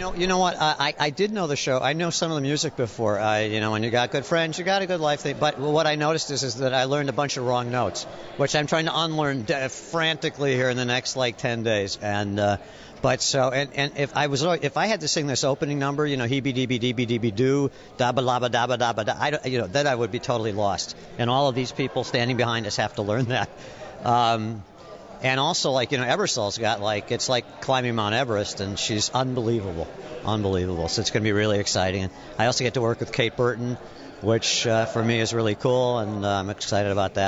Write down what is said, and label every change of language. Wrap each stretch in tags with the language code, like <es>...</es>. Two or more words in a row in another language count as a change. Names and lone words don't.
<en>You know what? I did know the show. I know some of the music before. When you got good friends, you got a good life thing. But what I noticed is that I learned a bunch of wrong notes, which I'm trying to unlearn frantically here in the next 10 days. And if I had to sing this opening number, heebie deebie deebie deebie doo, dabba labba dabba dabba da, then I would be totally lost. And all of these people standing behind us have to learn that. And also, Ebersole's got, it's like climbing Mount Everest, and she's unbelievable. So it's going to be really exciting. And I also get to work with Kate Burton, which for me is really cool, and I'm excited about that.</en>